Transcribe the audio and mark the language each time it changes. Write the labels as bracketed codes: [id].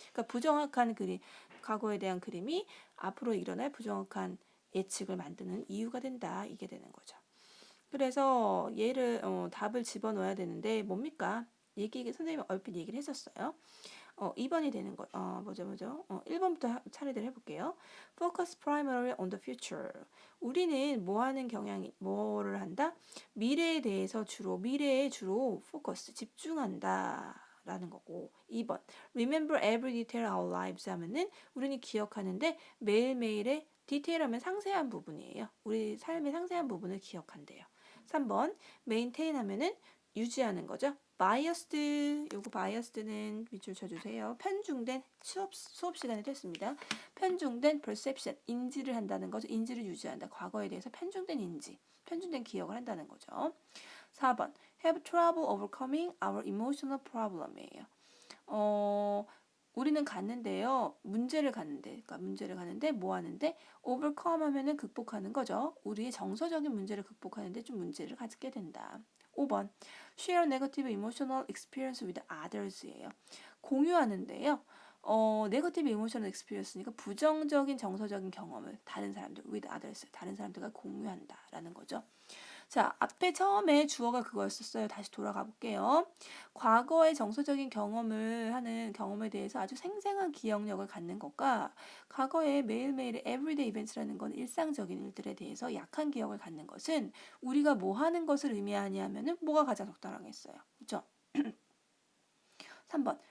[ko] 그러니까 부정확한 과거에 대한 그림이 앞으로 일어날 부정확한 예측을 만드는 이유가 된다. 이게 되는 거죠. 그래서 답을 집어넣어야 되는데 뭡니까? 선생님이 얼핏 얘기를 했었어요. 2번이 되는 거. 뭐죠? 1번부터 차례대로 해볼게요. [en] Focus primarily on the future. [ko] 우리는 뭐를 한다? 미래에 주로 focus, 집중한다. 라는 거고 2번 [en] Remember every detail of our lives [ko] 하면은 우리는 기억하는데 매일매일의 디테일하면 상세한 부분이에요. 우리 삶의 상세한 부분을 기억한대요. 3번 maintain 하면은 유지하는 거죠. biased, 요거 biased는 밑줄 쳐주세요. 편중된 수업 시간에 됐습니다. 편중된 perception, 인지를 한다는 거죠. 인지를 유지한다. 과거에 대해서 편중된 인지, 편중된 기억을 한다는 거죠. [en] 4번 have trouble overcoming our emotional problem이에요. [ko] 우리는 갔는데요. 문제를 갔는데 뭐 하는데? overcome 하면은 극복하는 거죠. 우리의 정서적인 문제를 극복하는데 좀 문제를 갖게 된다. 5번. [en] share negative emotional experience with others예요. [ko] 공유하는데요. [en] negative emotional experience [ko] 니까 부정적인 정서적인 경험을 다른 사람들 [en] with others, [ko] 다른 사람들과 공유한다라는 거죠. 자, 앞에 처음에 주어가 그거였었어요. 다시 돌아가 볼게요. 과거의 정서적인 경험을 하는 경험에 대해서 아주 생생한 기억력을 갖는 것과 과거의 매일매일의 everyday events라는 건 일상적인 일들에 대해서 약한 기억을 갖는 것은 우리가 뭐 하는 것을 의미하냐면은 뭐가 가장 적당하겠어요. 그렇죠? 3번.